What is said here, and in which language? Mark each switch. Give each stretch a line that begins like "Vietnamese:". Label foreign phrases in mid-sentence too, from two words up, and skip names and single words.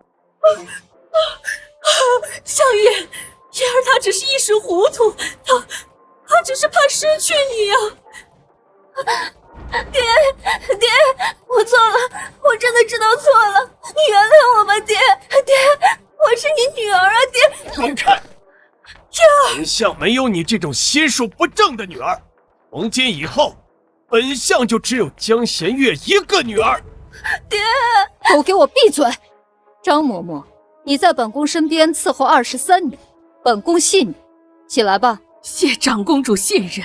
Chinese: 香月，妍儿她只是一时糊涂，她只是怕失去你啊！爹，我错了，我真的知道错了，你原谅我吧，爹，我是你女儿啊，爹。滚开！本相没有你这種心術不正的女兒，從今以後，本相就只有江弦月一個女兒。爹，都給我閉嘴！張嬤嬤，你在本宮身邊伺候23年，本宮信你，起來吧。謝長公主信任。